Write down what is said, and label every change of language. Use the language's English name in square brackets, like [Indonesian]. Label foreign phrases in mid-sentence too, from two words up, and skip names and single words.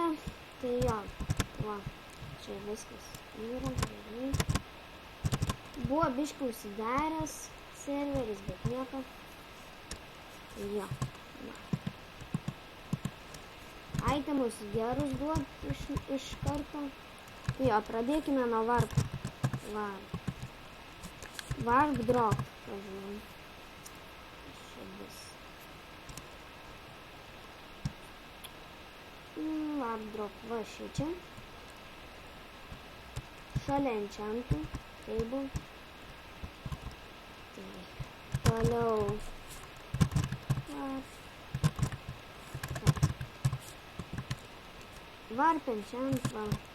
[Lithuanian] Tai jo, va, čia viskas yra gerai. Buvo biškai užsidaręs serveris, bet nieko. Jo. Itemus gerus duot iš karto. Jo, pradėkime nuo warp. [English] Warp drop. [Lithuanian] Pažiūrėjom. Čia bus. [English] Warp drop. [Lithuanian] Va šičia. Šalia enchantų. Table. Toliau [English] warp enchant, [Lithuanian] va.